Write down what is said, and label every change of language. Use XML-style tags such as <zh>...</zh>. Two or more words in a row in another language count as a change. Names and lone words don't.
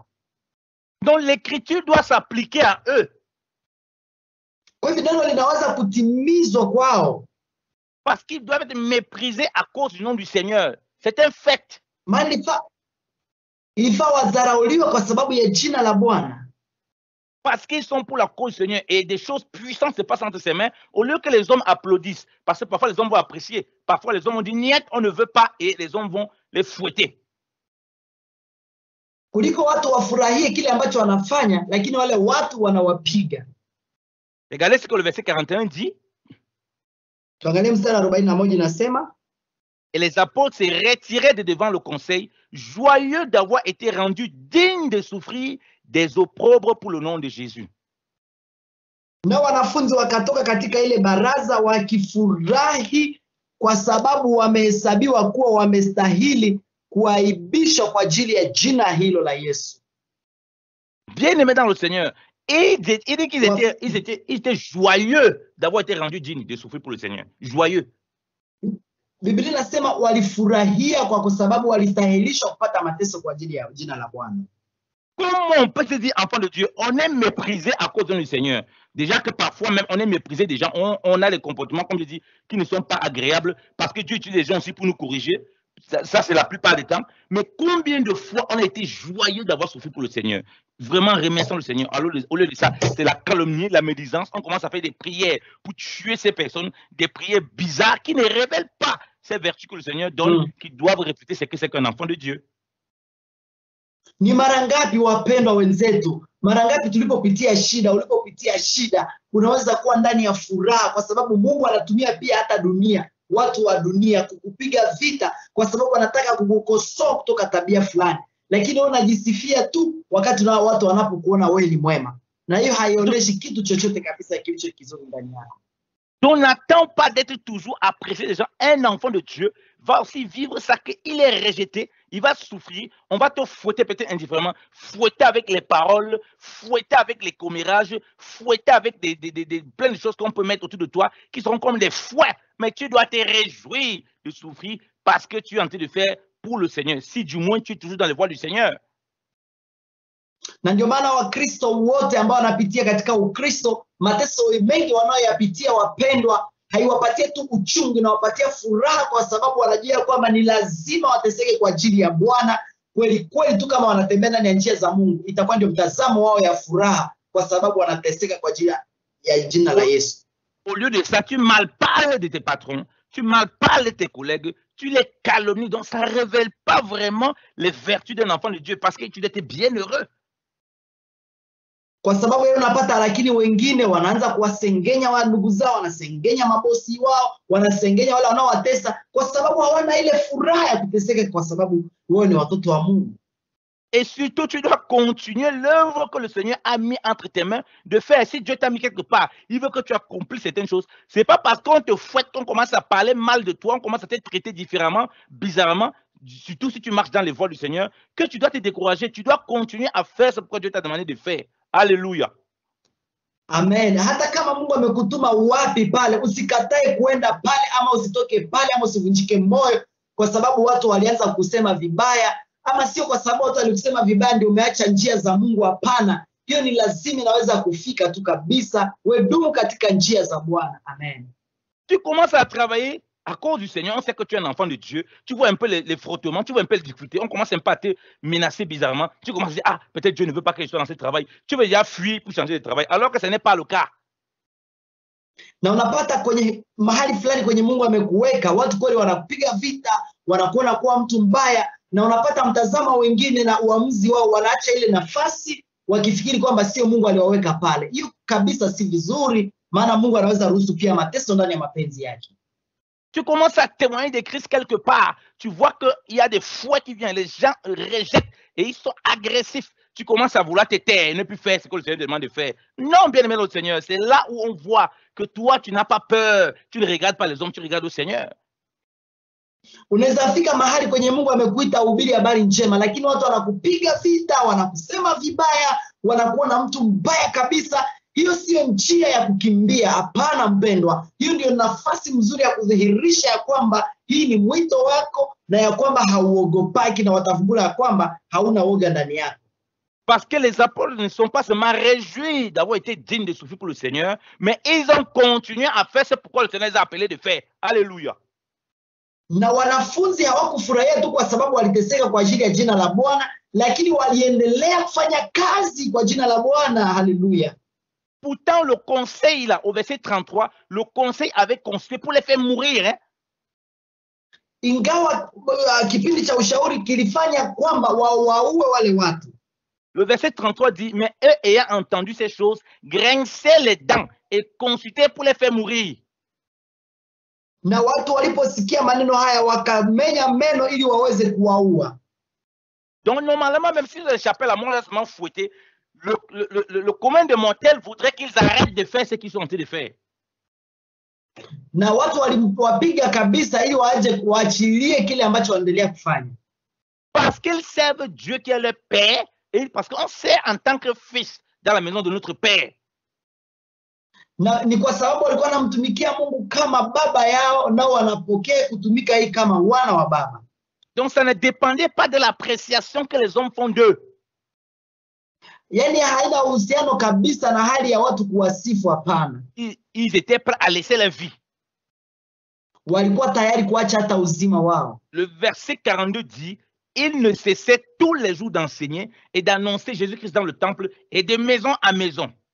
<fr>Donc l'écriture doit s'appliquer à eux.</fr> <sw>Kwa hivyo neno linaweza kutimizwa kwao.</sw> <fr>Parce qu'ils doivent être méprisés à cause du nom du Seigneur. C'est un fait.</fr> <sw>Ilifaa wadharauliwa kwa sababu ya jina la Bwana.</sw> <fr>Parce qu'ils sont pour la cause du Seigneur et des choses puissantes se passent entre ses mains, au lieu que les hommes applaudissent. Parce que parfois les hommes vont apprécier, parfois les hommes ont dit niet, on ne veut pas, et les hommes vont les fouetter.</fr> <sw>Kuliko watu wafurahie kile ambacho wanafanya, lakini wale watu wanawapiga.</sw> <fr>Regardez ce que le verset 41 dit.</fr> <sw>Tuangalie mstari 41 inasema,</sw> <fr>et les apôtres se retiraient de devant le conseil, joyeux d'avoir été rendus dignes de souffrir des opprobres pour le nom de Jésus.</fr> <sw>Na wanafunzi wakatoka katika ile baraza wakifurahi kwa sababu wamehesabiwa kuwa wamestahili kuaibishwa kwa ajili ya jina hilo la Yesu.</sw> <fr>Bien-aimés dans le Seigneur, il dit qu'ils étaient joyeux d'avoir été rendus dignes de souffrir pour le Seigneur. Joyeux.</fr> <sw>Biblia inasema walifurahia kwa sababu walistahilishwa kupata mateso kwa ajili ya jina la Bwana.</sw> <fr>Comment on peut se dire enfant de Dieu? On est méprisé à cause du Seigneur. Déjà que parfois même on est méprisé des gens, on a des comportements, comme je dis, qui ne sont pas agréables parce que Dieu utilise les gens aussi pour nous corriger. Ça c'est la plupart des temps. Mais combien de fois on a été joyeux d'avoir souffert pour le Seigneur? Vraiment remercions le Seigneur. Alors, au lieu de ça, c'est la calomnie, la médisance. On commence à faire des prières pour tuer ces personnes, des prières bizarres qui ne révèlent pas ces vertus que le Seigneur donne, qui doivent refléter ce que c'est qu'un enfant de Dieu.</fr> <sw>Ni mara ngapi wapendwa wenzetu, mara ngapi tulipopitia shida, ulipopitia shida, unaweza kuwa ndani ya furaha kwa sababu Mungu anatumia pia hata dunia, watu wa dunia kukupiga vita kwa sababu wanataka kukukosoa kutoka tabia fulani, lakini wewe unajisifia tu wakati na watu wanapokuona wewe ni mwema, na hiyo haionyeshi kitu chochote kabisa kilicho kizuri ndani yako.</sw> <fr>Donc n'attends pas d'être toujours apprécié des gens. Un enfant de Dieu va aussi vivre ça, qu'il est rejeté, il va souffrir, on va te fouetter peut-être indifféremment, fouetter avec les paroles, fouetter avec les commérages, fouetter avec plein de choses qu'on peut mettre autour de toi, qui seront comme des fouets, mais tu dois te réjouir de souffrir parce que tu es en train de faire pour le Seigneur, si du moins tu es toujours dans les voies du Seigneur.</fr> <sw>Na ndio maana Wakristo wote ambao wanapitia katika Ukristo, mateso mengi wanayoyapitia wapendwa, haiwapatie tu uchungu na wapatia furaha kwa sababu wanajua kwamba ni lazima wateseke kwa ajili ya Bwana. Kweli kweli tu kama wanatembea ndani ya njia za Mungu, itakuwa ndio mtazamo wao ya furaha kwa sababu wanateseka kwa ajili ya jina la Yesu.</sw> <fr>Au lieu de ça, tu malparles de tes patrons, tu malparles de tes collègues, tu les calomnies. Donc ça ne révèle pas vraiment les vertus d'un enfant de Dieu parce que tu étais bien heureux.</fr> <sw>Kwa sababu yeye unapata, lakini wengine wanaanza kuwasengenya wa ndugu zao, wanasengenya mabosi wao, wanasengenya wale wanaowatesa kwa sababu hawana ile furaha ya kuteseka kwa sababu wao ni watoto wa Mungu.</sw> <fr>Et surtout, tu dois continuer l'œuvre que le Seigneur a mis entre tes mains de faire. Si Dieu t'a mis quelque part, il veut que tu accomplisses certaines choses. Ce n'est pas parce qu'on te fouette qu'on commence à parler mal de toi, on commence à te traiter différemment, bizarrement, surtout si tu marches dans les voies du Seigneur, que tu dois te décourager. Tu dois continuer à faire ce que Dieu t'a demandé de faire. Alléluia. Amen.</fr> <sw>Hata kama Mungu amekutuma wapi pale, usikatae kuenda pale, ama usitoke pale, ama usivunjike moyo kwa sababu watu walianza kusema vibaya, ama sio kwa sababu watu walikusema vibaya ndio umeacha njia za Mungu. Hapana, hiyo ni lazima inaweza kufika tu kabisa. Wewe dumu katika njia za Bwana. Amen.</sw> <fr>Tu commences à travailler à cause du Seigneur, on sait que tu es un enfant de Dieu, tu vois un peu les frottements, tu vois un peu les difficultés, on commence un peu à te menacer bizarrement, tu commences à dire, ah, peut-être Dieu ne veut pas que je sois dans ce travail, tu veux déjà fuir pour changer de travail, alors que ce n'est pas le cas.</fr> <sw>Na unapata kwenye mahali fulani kwenye Mungu amekuweka, watu kweli wanakupiga vita, wanakuona kuwa mtu mbaya, na unapata mtazamo wengine na uamuzi wao wanaacha ile nafasi wakifikiri kwamba sio Mungu aliwaweka pale. Hiyo kabisa si vizuri, maana Mungu anaweza ruhusu pia mateso ndani ya mapenzi yake.</sw> <fr>Tu commences à témoigner de Christ quelque part. Tu vois qu'il y a des fouets qui viennent, les gens rejettent et ils sont agressifs. Tu commences à vouloir te taire et ne plus faire ce que le Seigneur demande de faire. Non, bien aimé le Seigneur, c'est là où on voit que toi, tu n'as pas peur. Tu ne regardes pas les hommes, tu regardes le Seigneur.</fr> <sw>Unaweza fika mahali kwenye Mungu amekuita uhubiri habari njema, lakini watu wanakupiga vita, wanakusema vibaya, wanakuona mtu mbaya kabisa. Hiyo sio njia ya kukimbia. Hapana mpendwa, hiyo ndio nafasi nzuri ya kudhihirisha ya kwamba hii ni mwito wako na ya kwamba hauogopaki, na watavumbula ya kwamba hauna woga ndani yako.</sw> <fr>Parce que les apôtres ne sont pas seulement réjouis d'avoir été dignes de souffrir pour le Seigneur, mais ils ont continué à faire ce pourquoi le Seigneur les a appelés de faire. Alléluia.</fr> <sw>Na wanafunzi hawakufurahia tu kwa sababu waliteseka kwa ajili ya jina la Bwana, lakini waliendelea kufanya kazi kwa jina la Bwana. Haleluya.</sw> <fr>Pourtant, le conseil, là, au verset 33, le conseil avait conspiré pour les faire mourir. Hein?</fr> <sw>Ingawa kipindi cha ushauri kilifanya kwamba waue wale watu.</sw> <fr>Le verset 33 dit, mais eux ayant entendu ces choses, grinçaient les dents et consultaient pour les faire mourir.</fr> <sw>Na watu waliposikia maneno haya wakamenya meno ili waweze kuwaua.</sw> <fr>Donc normalement, même s'ils échappaient la mort, laissement fouetté, le commun des mortels voudrait qu'ils arrêtent de faire ce qu'ils sont en train de faire.</fr> <sw>Na watu waliwapiga kabisa ili waje kuachilie kile ambacho wanaendelea kufanya.</sw> <fr>Parce qu'ils servent Dieu qui est leur Père, et parce qu'on sait en tant que fils dans la maison de notre Père.</fr> <sw>Na ni kwa sababu walikuwa wanamtumikia Mungu kama baba yao, nao wanapokea kutumika hii kama wana wa baba.</sw> <fr>Donc ça ne dépendait pas de l'appréciation que les hommes font d'eux.</fr> <sw>Yani haina uhusiano kabisa na hali ya watu kuwasifu, hapana.</sw> <fr>Ils étaient prêts à laisser leur vie.</fr> <sw>Walikuwa tayari kuacha hata uzima wao.</sw> <fr>Le verset 42 dit, ils ne cessaient tous les jours d'enseigner et d'annoncer Jésus-Christ dans le temple et de maison à maison.</fr>